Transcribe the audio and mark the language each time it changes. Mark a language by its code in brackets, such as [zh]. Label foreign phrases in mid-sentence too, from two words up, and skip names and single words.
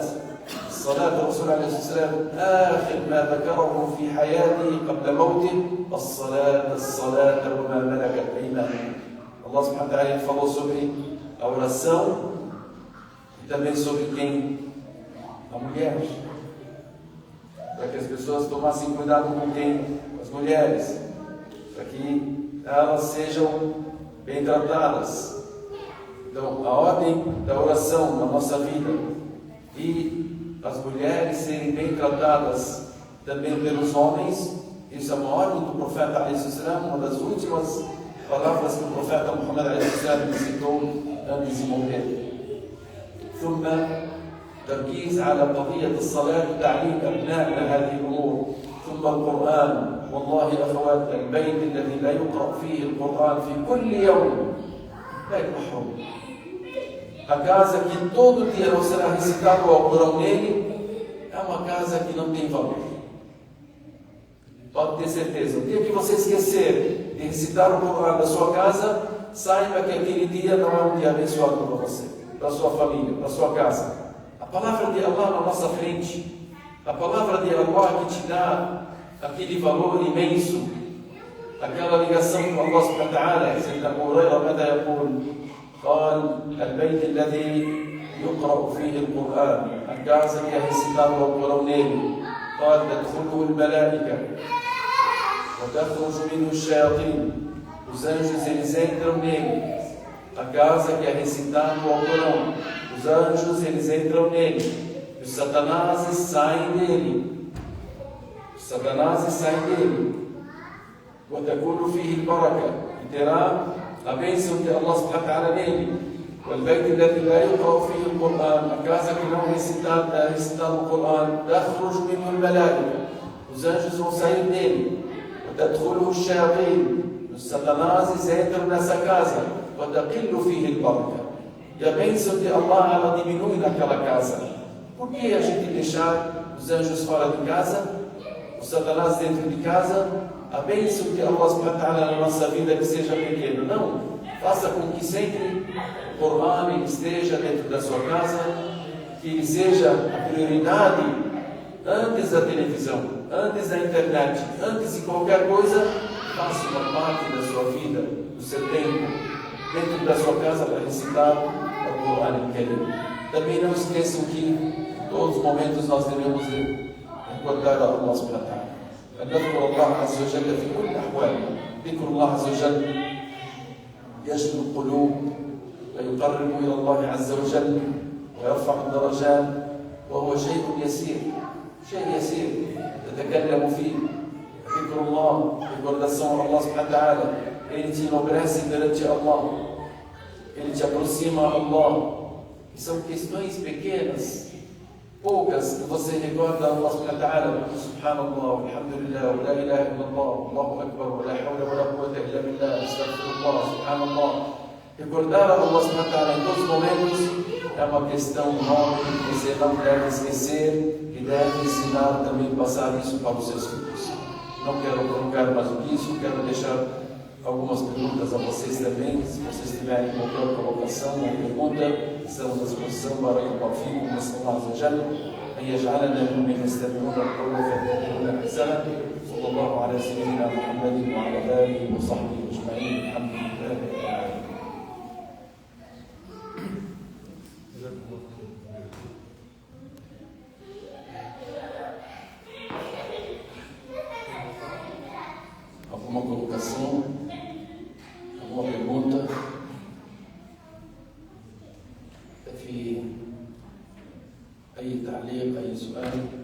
[ar] الصلاة الرسول عليه الصلاة والسلام آخر ما ذكره في حياته قبل موته الصلاة وما ملكت أيمانكم. [pt] Allah [ar] سبحانه وتعالى [pt] falou sobre a oração e também sobre quem? A mulher. Para que as pessoas tomassem cuidado com quem? As mulheres. Para que elas sejam bem tratadas. Então, a ordem da oração na nossa vida e as mulheres serem bem tratadas também pelos homens, isso é uma ordem do profeta [ar] عليه السلام, [pt] uma das últimas palavras que o profeta Muhammad [ar] عليه السلام [pt] citou antes de morrer. [ar] ثم تركيز على قضية الصلاة وتعليم أبنائنا هذه الأمور. ثم القرآن. والله أخوات البيت الذي لا يقرأ فيه القرآن في كل يوم لا محروم. [pt] A casa que todo dia não será recitado o Alcorão nele é uma casa que não tem valor. Pode ter certeza. O dia que você esquecer de recitar o Alcorão na sua casa, saiba que aquele dia não é um dia abençoado para você, para a sua família, para a sua casa. A palavra de Allah na nossa frente, a palavra de Allah que te dá aquele valor imenso, aquela ligação com Allah [ar] سبحانه وتعالى. Sayyidina Abu Hurairah ماذا يقول؟ قال البيت الذي يقرأ فيه القرآن. [pt] A casa que é recitado o Alcorão nele. [ar] قال تدخله الملائكة وتخرج منه الشياطين. [pt] Os anjos eles entram nele. a casa que é recitado ao Corão. Os anjos, eles entram nele. E os satanases saem dele. Os satanases saem dele. [ar] وَتَكُونُ فِيهِ الْبَرَكَةِ. [pt] E terá a bênção de Allah [ar] سبحانه وتعالى [pt] nele. [ar] والبيت الذي لا يقرأ فيه القرآن, [pt] a casa que não é recitado o Corão, [ar] تخرج منه الملائكة. [pt] Os anjos vão sair dele. [ar] وتدخله الشياطين. [pt] Os satanases entram nessa casa. [ar] وتقل فيه البركة. [pt] E a bênção de Allah, ela diminui naquela casa. Por que a gente deixar os anjos fora de casa, os satanás dentro de casa? A bênção de Allah [ar] سبحانه وتعالى [pt] na nossa vida que seja pequena. Não. Faça com que sempre o Corão esteja dentro da sua casa, que ele seja a prioridade antes da televisão, antes da internet, antes de qualquer coisa. Faça uma parte da sua vida, do seu tempo, dentro da sua casa para recitar o Corão inteiro. Também não esqueçam que em todos os momentos nós devemos recordar a Allah [ar] سبحانه وتعالى. نذكر الله عز وجل في كل الأحوال. ذكر الله عز وجل يجلو القلوب ويقرب إلى الله عز وجل ويرفع الدرجات, وهو شيء يسير, شيء يسير تتكلم فيه. ذكر الله, [pt] recordação a Allah [ar] سبحانه وتعالى, [pt] ele te enobrece perante Allah, ele te aproxima a Allah. E são questões pequenas, poucas, que você recorda a Allah [ar] سبحانه وتعالى. سبحان الله، الحمد لله، لا إله إلا الله، الله أكبر، لا حول ولا قوة إلا بالله، أستغفر الله، سبحان الله. [pt] Recordar a Allah [ar] سبحانه وتعالى [pt] em todos os momentos é uma questão nobre que você não deve esquecer e deve ensinar também, passar isso para os seus filhos. Não quero prolongar mais do que isso, quero deixar algumas perguntas a vocês também. Se vocês tiverem qualquer colocação ou pergunta, estamos à disposição. [ar] بارك الله فيكم، نسأل الله عز وجل أن يجعلنا ممن يستمعون القول فيتبعون أحسنه. صلى الله على سيدنا محمد وعلى آله وصحبه أجمعين. Alhamdulillah. [pt] Alguma colocação? Alguma pergunta? [ar] في أي تعليق, أي سؤال؟